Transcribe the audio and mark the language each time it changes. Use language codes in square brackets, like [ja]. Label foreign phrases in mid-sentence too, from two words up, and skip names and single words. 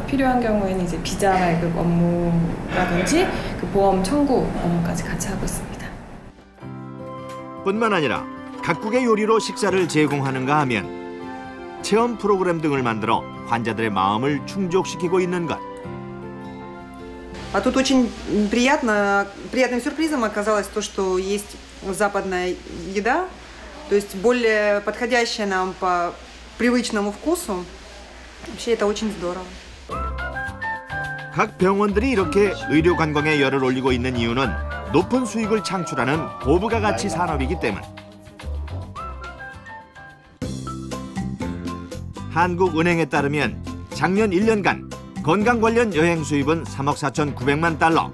[ko] 필요한 경우에는 이제 비자 발급 업무라든지 그 보험 청구 업무까지 같이 하고 있습니다. 뿐만 아니라 각국의 요리로 식사를 제공하는가 하면 체험 프로그램 등을 만들어 환자들의 마음을 충족시키고 있는 것. [ru] А тут очень приятным сюрпризом оказалось то, что есть западная еда, то есть более подходящая нам по привычному вкусу. Вообще это очень здорово. [ko] 각 병원들이 이렇게 의료 관광에 열을 올리고 있는 이유는 높은 수익을 창출하는 고부가 가치 산업이기 때문. 한국은행에 따르면 작년 1년간 건강 관련 여행 수입은 3억 4,900만 달러.